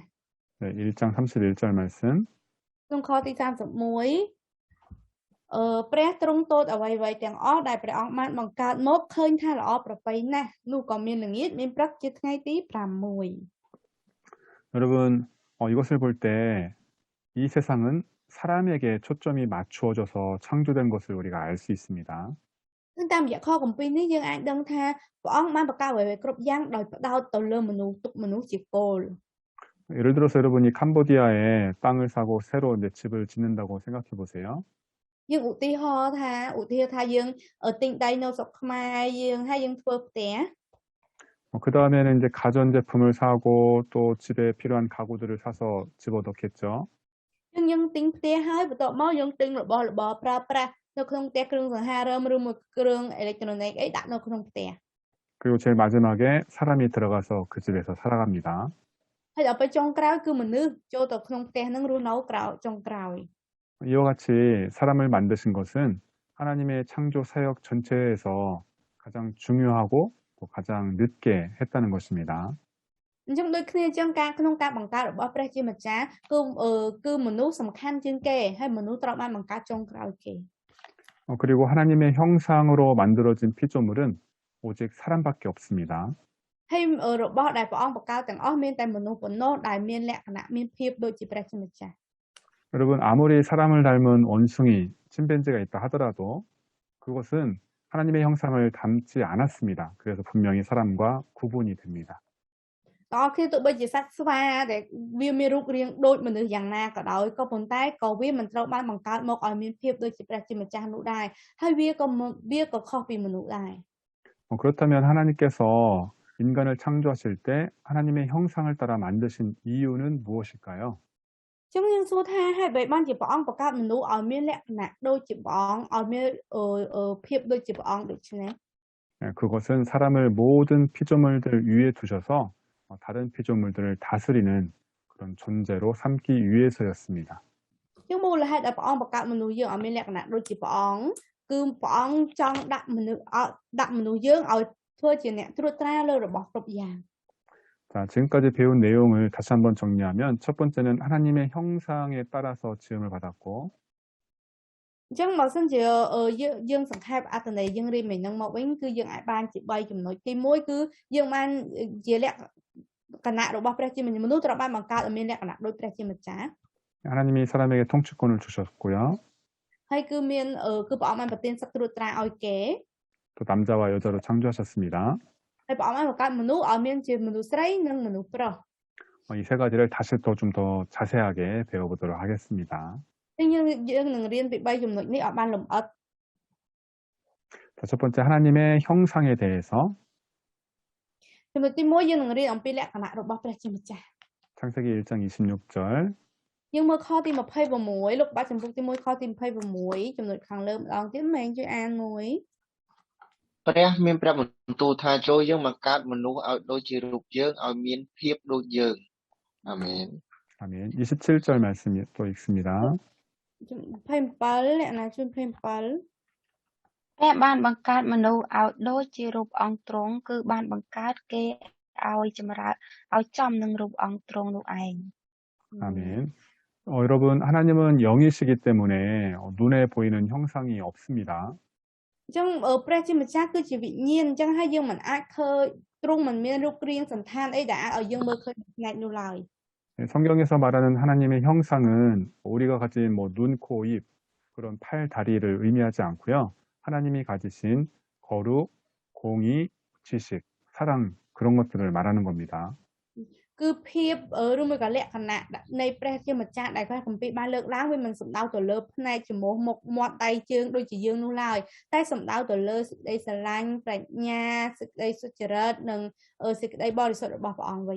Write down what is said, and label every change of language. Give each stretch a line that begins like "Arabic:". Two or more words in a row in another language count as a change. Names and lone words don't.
Korean: 네, 1장 31절 말씀.
Khmer: ក្នុងខទី31ព្រះទ្រង់ទតអ្វីៗទាំងអស់ដែលព្រះអង្គបានបង្កើតមកឃើញថាល្អប្រពៃណាស់នោះក៏មានល្ងាចមានព្រឹកជាថ្ងៃទី6
Korean: 여러분 이것을 볼 때 이 세상은 사람에게 초점이 맞추어져서 창조된 것을 우리가 알 수 있습니다.
Khmer: គឺតាមរយៈខកំពីរនេះយើងអាចដឹងថាព្រះអង្គបានបង្កើតអ្វីៗគ្រប់យ៉ាងដោយផ្ដោតទៅលើមនុស្សទុកមនុស្សជាគោល
Korean: 예를 들어서 여러분이 캄보디아에 땅을 사고 새로 이제 집을 짓는다고 생각해 보세요.
Khmer: យើងឧទាហរណ៍ថាយើងទិញដីនៅស្រុកខ្មែរយើងហើយយើងធ្វើផ្ទះ
Korean: 그 다음에는 이제 가전제품을 사고 또 집에 필요한 가구들을 사서 집어넣겠죠.
Khmer: យើងទិញផ្ទះហើយបន្ទាប់មកយើងទិញរបស់របរប្រើប្រាស់នៅក្នុងផ្ទះគ្រឿងសង្ហារឹមឬមួយគ្រឿងអេឡិចត្រូនិកអីដាក់នៅក្នុងផ្ទះ
Korean: 그리고 제일 마지막에 사람이 들어가서 그 집에서 살아갑니다.
Khmer: ហើយដល់ពេលចុងក្រោយគឺមនុស្សចូលទៅក្នុងផ្ទះហ្នឹងរស់នៅចុងក្រោយ
Korean: 이와 같이 사람을 만드신 것은 하나님의 창조 사역 전체에서 가장 중요하고 또 가장 늦게 했다는 것입니다.
Khmer: អញ្ចឹងដូចគ្នាអញ្ចឹងក្នុងការបង្កើតរបស់ព្រះជាម្ចាស់គឺមនុស្សសំខាន់ជាងគេហើយមនុស្សត្រូវបានបង្កើតចុងក្រោយគេ
Korean: 그리고 하나님의 형상으로 만들어진 피조물은 오직 사람밖에 없습니다.
Khmer: ហើយរបស់ដែលព្រះអង្គបង្កើតទាំងអស់មានតែមនុស្សប៉ុណ្ណោះដែលមានលក្ខណៈមានភាពដូចជាព្រះជាម្ចាស់
Korean: 여러분 아무리 사람을 닮은 원숭이, 침팬지가 있다 하더라도 그것은 하나님의 형상을 닮지 않았습니다. 그래서 분명히 사람과 구분이 됩니다.
Khmer: តើគេទោះបីជាសត្វស្វាដែលវាមានរូបរាងដូចមនុស្សយ៉ាងណាក៏ដោយក៏ប៉ុន្តែក៏វាមិនត្រូវបានបង្កើតមកឲ្យមានភាពដូចជាព្រះជាម្ចាស់នោះដែរហើយវាក៏ខុសពីមនុស្សដែរ
Korean: 그렇다면 하나님께서 인간을 창조하실 때 하나님의 형상을 따라 만드신 이유는 무엇일까요?
Khmer: ចឹងយើងសួរថាហេតុអ្វីបានជាព្រះអង្គបង្កើតមនុស្សឲ្យមានលក្ខណៈដូចជាព្រះអង្គឲ្យមានភាពដូចជាព្រះអង្គដូច្នេះ
Korean: 그것은 사람을 모든 피조물들 위에 두셔서 다른 피조물들을 다스리는 그런 존재로 삼기 위해서였습니다.
Khmer: ចឹងមូលហេតុដែលព្រះអង្គបង្កើតមនុស្សយើងឲ្យមានលក្ខណៈដូចជាព្រះអង្គគឺព្រះអង្គចង់ដាក់មនុស្សយើងឲ្យធ្វើជាអ្នកត្រួតត្រាលើរបស់គ្រប់យ៉ាង
Korean: 자, 지금까지 배운 내용을 다시 한번 정리하면 첫 번째는 하나님의 형상에 따라서 지음을 받았고
Khmer: អញ្ចឹងបើសិនជាយើងសង្ខេបអត្ថន័យយើងរៀនមិញហ្នឹងមកវិញគឺយើងអាចបានជា3ចំណុចទី1គឺយើងបានជាលក្ខណៈរបស់ព្រះជាមនុស្សត្រូវបានបង្កើតឲ្យមានលក្ខណៈដូចព្រះជាម្ចាស់
Korean: 하나님이 사람에게 통치권을 주셨고요.
Khmer: ហើយគឺមានគឺព្រះអង្គបានប្រទានសិទ្ធិត្រួតត្រាឲ្យគេ
Korean: 또 남자와 여자로 창조하셨습니다.
Khmer: ហើយព្រះអង្គបានបង្កើតមនុស្សឲ្យមានជាមនុស្សស្រីនិងមនុស្សប្រុស
Korean: 이 세 가지를 다시 또 좀 더 자세하게 배워보도록 하겠습니다.
Khmer: យើងនឹងរៀនពី3ចំណុចនេះឲ្យបានលម្អិត
Korean: 자, 첫 번째 하나님의 형상에 대해서
Khmer: ចំណុចទី1យើងនឹងរៀនអំពីលក្ខណៈរបស់ព្រះជាម្ចាស់
Korean: 창세기 1장 26절.
Khmer: យើងមើលខទី26លោកបាត់ចំពុកទី1ខទី26ចំណុចខាងលើម្ដងទៀតម៉េងជួយអានមួយ ព្រះមានព្រះបន្ទូលថាចូលយើងបង្កើតមនុស្សឲ្យដូចជារូបយើងឲ្យមានភាពដូចយើងអាមែន
Korean: 아멘. 27절 말씀 또 읽습니다.
Khmer: 27អ្នកណាជួយ27 ព្រះបានបង្កើតមនុស្សឲ្យដូចជារូបអង្គទ្រង់គឺបានបង្កើតគេឲ្យចម្រើនឲ្យចំនឹងរូបអង្គទ្រង់នោះឯង
Korean: 아멘. 여러분, 하나님은 영이시기 때문에 눈에 보이는 형상이 없습니다.
Khmer: អញ្ចឹងព្រះជាម្ចាស់គឺជាវិញ្ញាណអញ្ចឹងហើយយើងមិនអាចឃើញទ្រង់មិនមានរូបរាងសន្តានអីដែលអាចឲ្យយើងមើលឃើញផ្នែកនោះឡើយ
Korean: 성경에서 말하는 하나님의 형상은 우리가 가진 뭐 눈, 코, 입 그런 팔, 다리를 의미하지 않고요. 하나님이 가지신 거룩, 공의, 지식, 사랑 그런 것들을 말하는 겁니다.
Khmer: គឺភាពឬមួយក៏លក្ខណៈនៃព្រះជាម្ចាស់ដែលព្រះគម្ពីរបានលើកឡើងវាមិនសំដៅទៅលើផ្នែកចំពោះមុខមាត់ដៃជើងដូចជាយើងនោះឡើយតែសំដៅទៅលើសេចក្តីស្រឡាញ់ប្រាជ្ញាសេចក្តីសុចរិតនិងសេចក្តីបរិសុទ្ធរបស់ព្រះអង្គវិញ